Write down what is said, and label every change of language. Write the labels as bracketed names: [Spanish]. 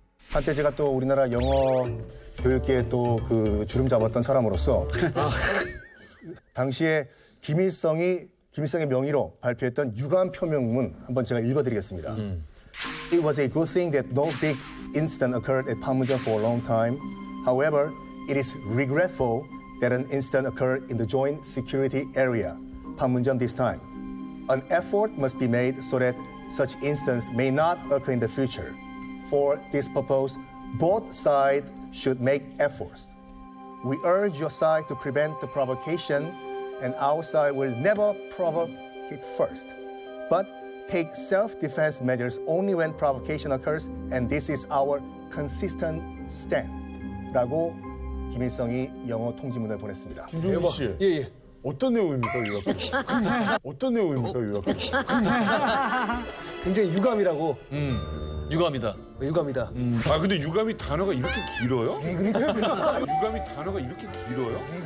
[Korean] 한때 제가 또 우리나라 영어 교육계에 또 그 주름 잡았던 사람으로서 당시에 김일성의 명의로 발표했던 유감 표명문 한번 제가 읽어드리겠습니다. [English] It was a good thing that no big incident occurred at Panmunjom for a long time. However, it is regretful that an incident occurred in the joint security area, Panmunjom this time. An effort must be made so that such incidents may not occur in the future. For this purpose, both sides should make efforts. We urge your side to prevent the provocation, and our side will never provoke it first, but take self-defense measures only when provocation occurs, and this is our consistent stand. [Korean] 라고 김일성이 영어 통지문을 보냈습니다. 김종민 씨. 예. 어떤 내용입니까, 유감? 어떤 내용입니까, 유감? 굉장히 유감이라고. 유감이다. 유감이다. 아, 근데 유감이 단어가 이렇게 길어요? 유감이 단어가 이렇게 길어요?